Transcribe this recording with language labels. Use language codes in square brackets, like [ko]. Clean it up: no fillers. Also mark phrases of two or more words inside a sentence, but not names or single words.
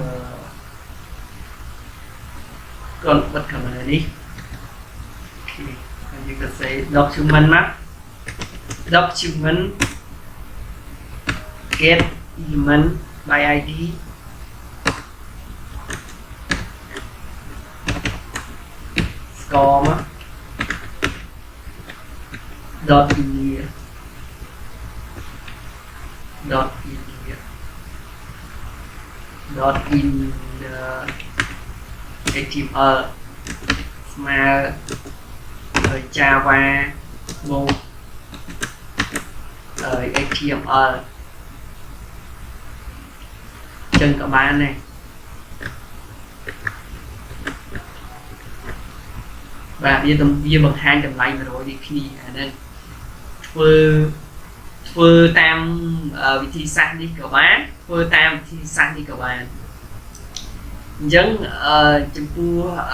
[km] គាត់បិទ comment អានេះអូខេហើយយើងក៏សេ document មក document [en] get element by id score មក dot inner dot inner dot inner html ស្មើ java បូក html [km] ចឹងក៏បានដែរ បាទវាបង្ហាញតម្លៃ 100 នេះគ្នាអាហ្នឹងធ្វើតាមវិធីសាស្ត្រនេះក៏បានធ្វើតាមវិធីសាស្ត្រនេះក៏បានអញ្ចឹងចំពោះ